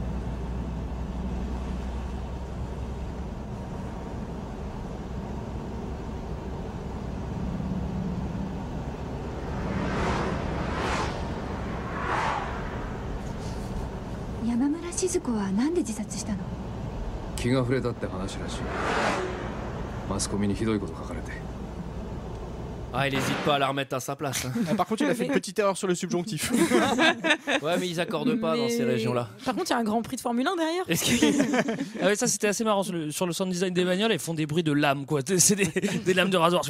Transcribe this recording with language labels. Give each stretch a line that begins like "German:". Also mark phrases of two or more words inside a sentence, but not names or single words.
Japanese: 山村静子はなんで自殺したの？気が触れたって話らしい。マスコミにひどいこと書かれて。
French: Ah, il hésite pas à la remettre à sa place. Hein. Ah, par contre, il a fait une petite erreur sur le subjonctif. Ouais, mais ils accordent pas dans ces Mais- régions-là. Par contre, il y a un grand prix de Formule 1 derrière. Est-ce que- Ah ouais, ça c'était assez marrant sur le sound design des bagnoles, ils font des bruits de lames quoi. C'est des lames de rasoir.